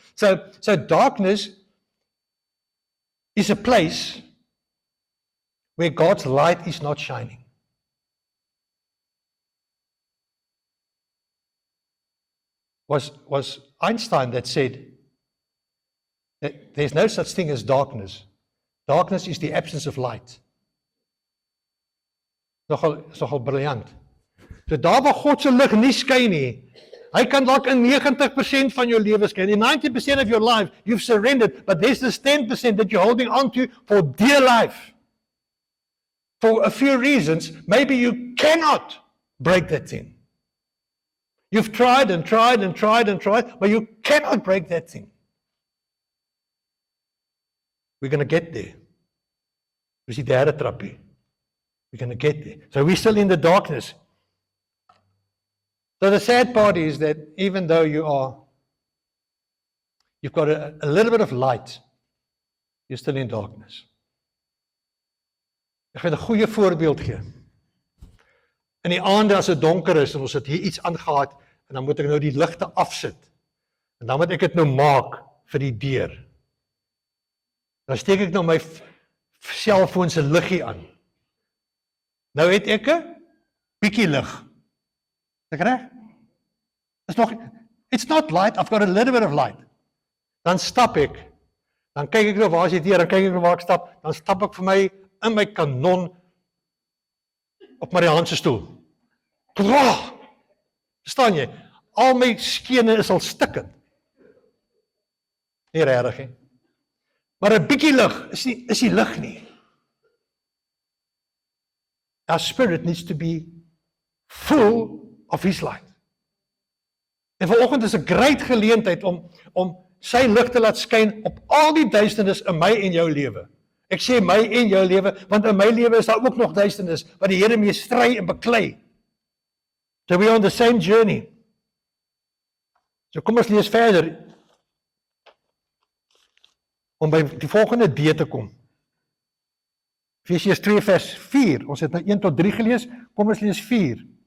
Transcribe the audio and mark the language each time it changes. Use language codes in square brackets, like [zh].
[en] So darkness is a place where God's light is not shining. Was Einstein that said that there's no such thing as darkness. Darkness is the absence of light. [af] Nogal briljant. So daar waar God se lig nie skyn nie, hy kan dalk in 90% van jou lewe skyn. [en] In 90% of your life, you've surrendered, but there's this 10% that you're holding on to for dear life. For a few reasons, maybe you cannot break that thing. You've tried and tried and tried and tried, but you cannot break that thing. We're going to get there. [af] Dis die derde trappie. [en] We're going to get there. So we're still in the darkness. So the sad part is that even though you've got a little bit of light, you're still in darkness. [af] Ek gaan 'n goeie voorbeeld gee. In die aande as dit donker is en ons het hier iets aangehaat en dan moet ek nou die ligte afsit. En dan moet ek dit nou maak vir die deur. Dan steek ek nou my selfoon se liggie aan. Nou het ek 'n bietjie lig. Is ek reg? Is nog it's not light, I've got a little bit of light. Dan stap ek. Dan kyk ek nou waar is die deur, dan kyk ek nou waar ek stap, dan stap ek vir my in my kanon op Marianne se stoel. Verstaan jy? Al my skene is al stikkend. Nie regtig nie. Maar 'n bietjie lig is nie lig nie. [en] Our spirit needs to be full of His light. [af] En vanoggend is 'n great geleentheid om sy lig te laat skyn op al die duisternis in my en jou lewe. Ek sê my en jou lewe, want in my lewe is daar ook nog duisternis wat die Here mee stry en beklei. [en] So we are on the same journey. [af] So kom ons lees verder om by die volgende D te kom. Efesiërs 2 vers 4. Ons het nou 1 tot 3 gelees. Kom ons lees 4.